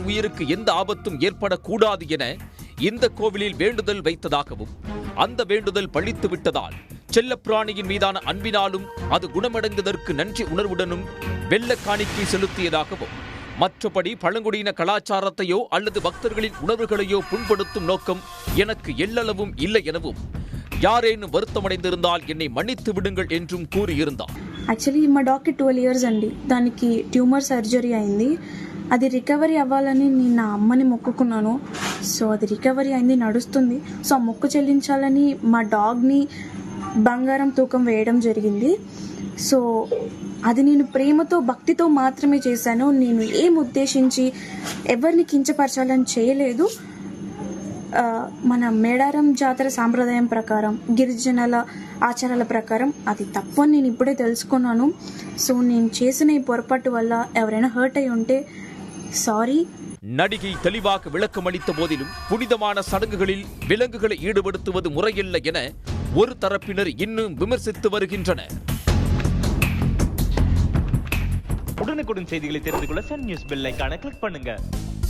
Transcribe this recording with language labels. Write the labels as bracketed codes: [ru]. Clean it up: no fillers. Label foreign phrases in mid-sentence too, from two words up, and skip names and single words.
[ta] உயிருக்கு எந்த ஆபத்தும் ஏற்படக்கூடாது என இந்த கோவிலில் வேண்டுதல் வைத்ததாகவும், அந்த வேண்டுதல் பழித்து விட்டதால் செல்லப்பிராணியின் மீதான அன்பினாலும் அது குணமடைந்ததற்கு நன்றி உணர்வுடனும் வெள்ள காணிக்கை செலுத்தியதாகவும், மற்றபடி பழங்குடியின கலாச்சாரத்தையோ அல்லது பக்தர்களின் உணர்வுகளையோ புண்படுத்தும் நோக்கம் எனக்கு எல்லளவும் இல்லை எனவும், யாரேனும் வருத்தமடைந்திருந்தால் என்னை மன்னித்து விடுங்கள் என்றும் கூறியிருந்தார். [te] యాక్చువల్లీ మా డాగ్కి 12 years అండి. దానికి ట్యూమర్ సర్జరీ అయింది. అది రికవరీ అవ్వాలని నేను నా అమ్మని మొక్కుకున్నాను. సో అది రికవరీ అయింది, నడుస్తుంది. సో ఆ మొక్కు చెల్లించాలని మా డాగ్ని బంగారం తూకం వేయడం జరిగింది. సో అది నేను ప్రేమతో, భక్తితో మాత్రమే చేశాను. నేను ఏం ఉద్దేశించి ఎవరిని కించపరచాలని చేయలేదు. మన మేడారం జాతర సాంప్రదాయం ప్రకారం, గిరిజనుల ఆచారాల ప్రకారం అది తప్పు అని నేను ఇప్పుడే తెలుసుకున్నాను. సో నేను చేసిన ఈ పొరపాటు వల్ల ఎవరైనా హర్ట్ అయి ఉంటే சாரி. [ta] நடிகை தெளிவாக விளக்கம் அளித்த போதிலும் புனிதமான சடங்குகளில் விலங்குகளை ஈடுபடுத்துவது முறையில்லை என ஒரு தரப்பினர் இன்னும் விமர்சித்து வருகின்றனர். உடனுக்குடன் செய்திகளை தெரிந்து கொள்ள சன் நியூஸ் [en] bell icon click [ta] பண்ணுங்க.